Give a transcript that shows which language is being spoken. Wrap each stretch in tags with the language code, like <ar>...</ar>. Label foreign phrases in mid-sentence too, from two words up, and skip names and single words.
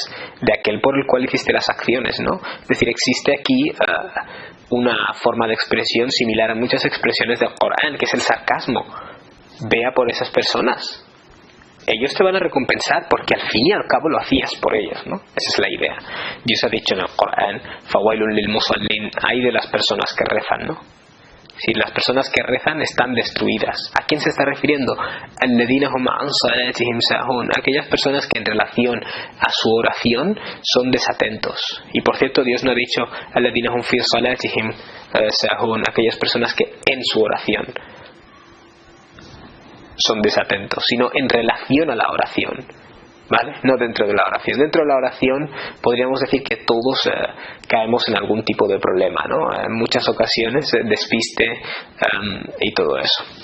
<es>De aquel por el cual hiciste las acciones, ¿no? Es decir, existe aquí una forma de expresión similar a muchas expresiones del Corán, que es el sarcasmo. Vea por esas personas, ellos te van a recompensar porque al fin y al cabo lo hacías por ellos, ¿no? Esa es la idea. Dios ha dicho en el Corán:</es> <ar>فويل للمصلين,</ar> <es>hay de las personas que rezan, ¿no? Si las personas que rezan están destruidas. ¿A quién se está refiriendo?</es> <ar>الذين هم عن صلاتهم ساهون.</ar> <es>Aquellas personas que en relación a su oración son desatentos. Y por cierto, Dios no ha dicho</es> <ar>الذين هم في صلاتهم ساهون.</ar> <es>Aquellas personas que en su oración son desatentos, sino en relación a la oración. ¿Vale? No dentro de la oración. Dentro de la oración podríamos decir que todos caemos en algún tipo de problema, ¿no? En muchas ocasiones, despiste y todo eso.</es>